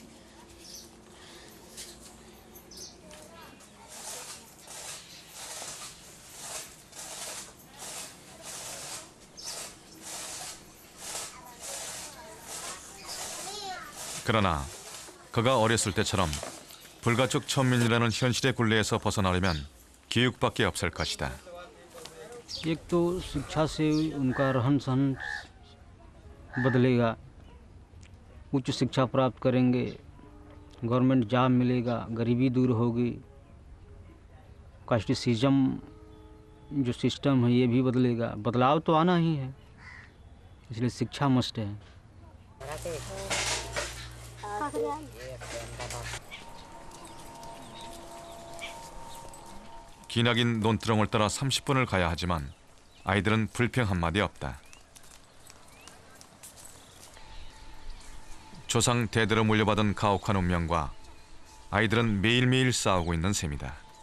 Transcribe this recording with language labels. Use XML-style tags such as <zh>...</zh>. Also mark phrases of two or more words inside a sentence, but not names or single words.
<ko>그러나 그가 어렸을 때처럼 불가촉 천민이라는 현실의 굴레에서 벗어나려면 교육밖에 없을 것이다.</ko> <hi>एक तो शिक्षा से उनका रहन सहन बदलेगा, उच्च शिक्षा प्राप्त करेंगे,</hi> <en>government job</en> <hi>मिलेगा, गरीबी दूर होगी, कास्टिसिज्म जो सिस्टम है ये भी बदलेगा. बदलाव तो आना ही है, इसलिए शिक्षा मस्ट है.</hi> <ko>기나긴 논두렁을 따라 30분을 가야 하지만 아이들은 불평 한마디 없다. 조상 대대로 물려받은 가혹한 운명과 아이들은 매일매일 싸우고 있는 셈이다.</ko>